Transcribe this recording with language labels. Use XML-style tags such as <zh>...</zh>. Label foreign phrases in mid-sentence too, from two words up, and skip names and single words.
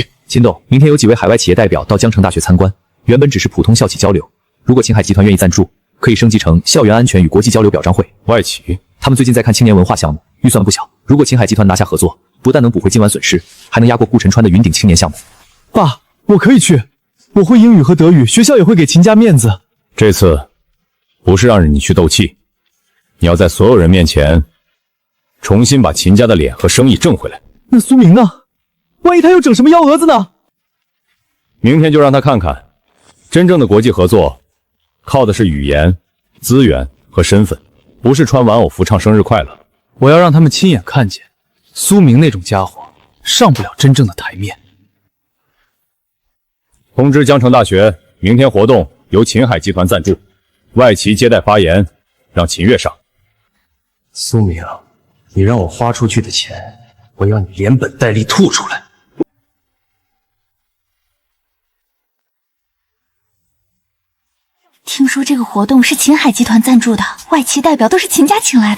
<zh>秦董，明天有幾位海外企業代表到江城大學參觀，原本只是普通校企交流，如果秦海集團願意贊助，可以升級成校園安全與國際交流表彰會。外企？他們最近在看青年文化項目，預算不小。如果秦海集團拿下合作，不但能補回今晚損失，還能壓過顧辰川的雲頂青年項目。爸，我可以去，我会英語和德語，學校也會給秦家面子。這次不是讓你去鬥氣，你要在所有人面前重新把秦家的臉和生意掙回來。那蘇明呢？萬一他又整什麼幺蛾子呢？明天就讓他看看，真正的國際合作靠的是語言、資源和身份，不是穿玩偶服唱生日快樂。我要讓他們親眼看見，蘇明那種家伙上不了真正的台面。通知江城大学，明天活动由秦海集团贊助，外企接待发言，让秦月上。蘇明，你讓我花出去的錢，我要你連本帶利吐出來。聽說這個活動是秦海集團贊助的，外企代表都是秦家請來的。</zh>